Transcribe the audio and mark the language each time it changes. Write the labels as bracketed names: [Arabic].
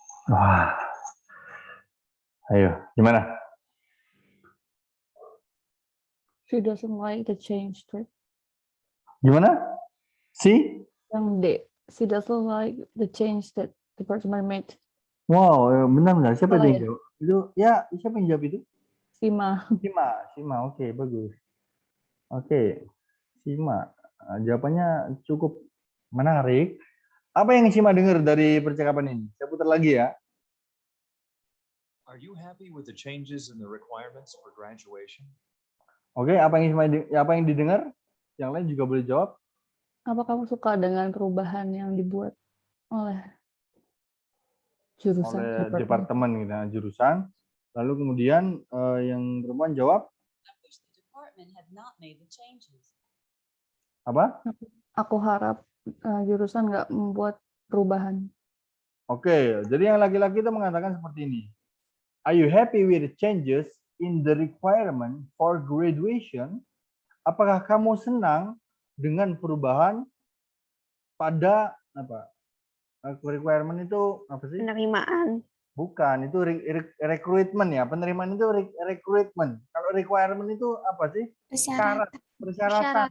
[Indonesian] Wah. Ayo, gimana? [English] She doesn't like the change. Right? [Indonesian] Gimana? Si? Yang D. [English] She doesn't like the change that the department made. [Indonesian] Wow, benar. Siapa Salah yang ya? jawab? Itu ya, siapa yang jawab itu? Sima. Sima. Oke, bagus. Oke. Sima. Jawabannya cukup menarik. Apa yang Sima dengar dari percakapan ini? Saya putar lagi ya. [English] Are you happy with the changes in the requirements for graduation? [Indonesian] Oke, apa yang didengar? Yang lain juga boleh jawab. Apa kamu suka dengan perubahan yang dibuat oleh jurusan? Oleh departemen gitu, jurusan. Lalu kemudian yang perempuan jawab [English] I wish the department had not made the changes. [Indonesian] apa? Aku harap jurusan nggak membuat perubahan. Oke, jadi yang laki-laki itu mengatakan seperti ini. [English] Are you happy with the changes in the requirement for graduation? [Indonesian] Apakah kamu senang dengan perubahan pada apa? Requirement itu apa sih? Penerimaan. Bukan, itu recruitment ya. Penerimaan itu recruitment. Kalau requirement itu apa sih? Syarat, persyaratan.